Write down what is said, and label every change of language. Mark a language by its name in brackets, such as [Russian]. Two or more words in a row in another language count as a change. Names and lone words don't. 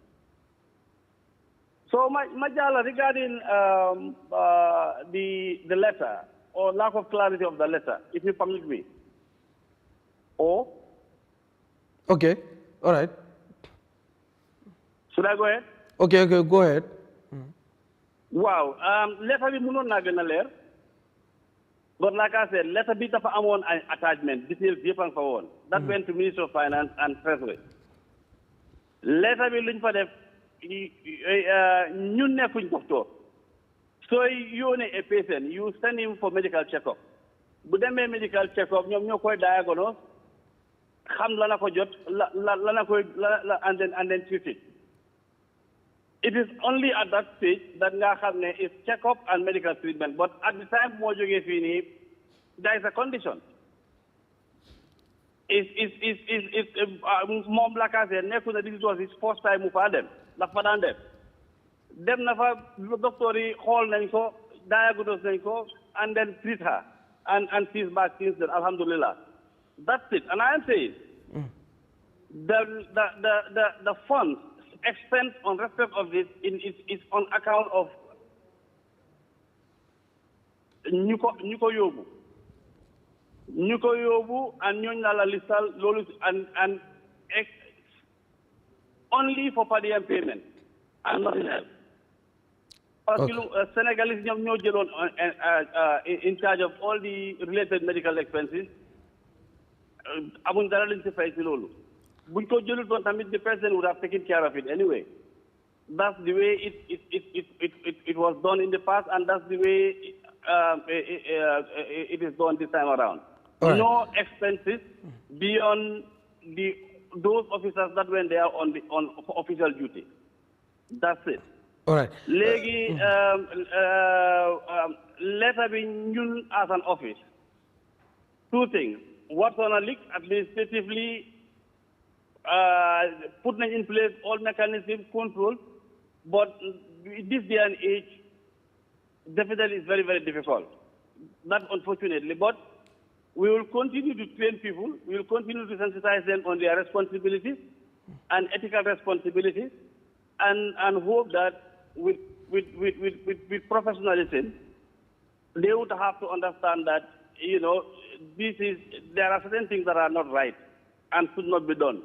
[English] So, Majala, regarding the letter or lack of clarity of the letter, if you permit me. Okay, all right. Should I go ahead? Okay, go ahead. [Wolof] Wow, letter bi mënoon naa gën a leer. [English] But like I said, [Wolof] letter bi dafa amoon ay attachment, details yëpp a nga fa woon. [English] That went to Minister of Finance and Treasury. [Wolof] Letter bi luñ fa def ñun nekkuñ docteur. Sooy yónnee [English] a patient, you send him for medical check-up. [Wolof] Bu demee [English] medical check-up, [Wolof] ñoom ñoo koy diagnose, xam la na ko jot, la na koy [English] and then treat it. It is only at that stage that [Wolof] nga xam ne [English] is check-up and medical treatment. But at the time [Wolof] moo jógee fii nii, [English] there is a condition. [Wolof] Moom la ka seet nekku na [English] this was his first time [Wolof] mu fa dem la fa daan dem na fa docteur yi xool nañ ko diagnose nañ ko [English] and then treat her and she's back since then, [Wolof] alhamdulillah. [English] That's it. And I am saying the funds expense on respect of this is on account of [Wolof] ñu ko yóbbu [English] and [Wolof] ñooñu la listal loolu [English] and only for per diem payment and nothing else. [French] Parce que [Wolof] Senegalese ñoom ñoo jëloon [English] in charge of all the related medical expenses [Wolof] amuñ dara lañ ci fay ci loolu. Buñ ko jëlul doon tamit [English] the president would have taken care of it anyway. That's the way it was done in the past, and that's the way it is done this time around. Right. No expenses beyond those officers that went there on official duty. That's it. All right. [Wolof] Léegi letter bi ñun [English] as an office. Two things. What's on a leak administratively. Putting in place all mechanisms, control, but this day and age, definitely is very, very difficult. Not unfortunately, but we will continue to train people, we will continue to sensitize them on their responsibilities and ethical responsibilities, and hope that with professionalism, they would have to understand that, there are certain things that are not right and should not be done.